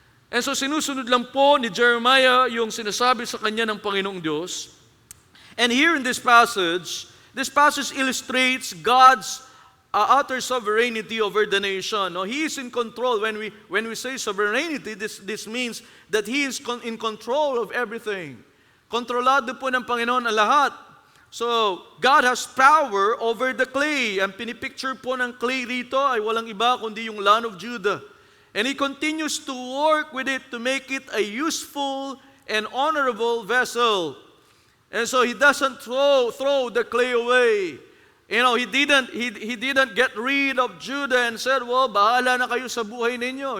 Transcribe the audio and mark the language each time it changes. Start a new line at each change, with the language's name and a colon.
English: And so
Filipino: sinusunod lang po ni Jeremiah yung sinasabi sa kanya ng Panginoong Diyos.
English: And here in this passage illustrates God's utter sovereignty over the nation. He is in control. When we say sovereignty, this means that He is in control of everything.
Filipino: Kontrolado po ng Panginoon ang lahat.
English: So, God has power over the clay.
Filipino: Ang pinipicture po ng clay rito ay walang iba kundi yung land of Judah.
English: And He continues to work with it to make it a useful and honorable vessel. And so He doesn't throw the clay away. He didn't get rid of Judah and said, well,
Filipino: bahala na kayo sa buhay ninyo.